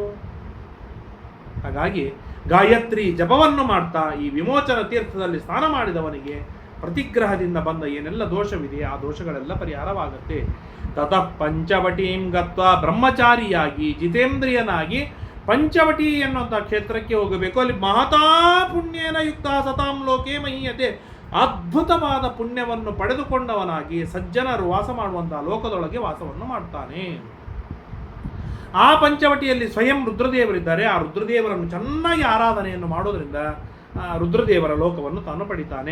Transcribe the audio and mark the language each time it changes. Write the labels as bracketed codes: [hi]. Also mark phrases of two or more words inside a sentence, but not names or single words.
[kn] ಹಾಗಾಗಿ ಗಾಯತ್ರಿ ಜಪವನ್ನು ಮಾಡ್ತಾ ಈ ವಿಮೋಚನ ತೀರ್ಥದಲ್ಲಿ ಸ್ನಾನ ಮಾಡಿದವನಿಗೆ ಪ್ರತಿಗ್ರಹದಿಂದ ಬಂದ ಏನೆಲ್ಲ ದೋಷವಿದೆ ಆ ದೋಷಗಳೆಲ್ಲ ಪರಿಹಾರವಾಗುತ್ತೆ. [sa] ತತಃ ಪಂಚವಟೀಂ ಗತ್ವಾ, [kn] ಬ್ರಹ್ಮಚಾರಿಯಾಗಿ ಜಿತೇಂದ್ರಿಯನಾಗಿ ಪಂಚವಟಿ ಎನ್ನುವಂಥ ಕ್ಷೇತ್ರಕ್ಕೆ ಹೋಗಬೇಕು. [sa] ಅಲ್ಲಿ ಮಹತಾ ಪುಣ್ಯೇನ ಯುಕ್ತ ಸತಾಂ ಲೋಕೆ ಮಹೀಯತೆ. [kn] ಅದ್ಭುತವಾದ ಪುಣ್ಯವನ್ನು ಪಡೆದುಕೊಂಡವನಾಗಿ ಸಜ್ಜನರು ವಾಸ ಮಾಡುವಂತಹ ಲೋಕದೊಳಗೆ ವಾಸವನ್ನು ಮಾಡ್ತಾನೆ. ಆ ಪಂಚವಟಿಯಲ್ಲಿ ಸ್ವಯಂ ರುದ್ರದೇವರಿದ್ದಾರೆ. ಆ ರುದ್ರದೇವರನ್ನು ಚೆನ್ನಾಗಿ ಆರಾಧನೆಯನ್ನು ಮಾಡೋದ್ರಿಂದ ರುದ್ರದೇವರ ಲೋಕವನ್ನು ತಾನು ಪಡಿತಾನೆ.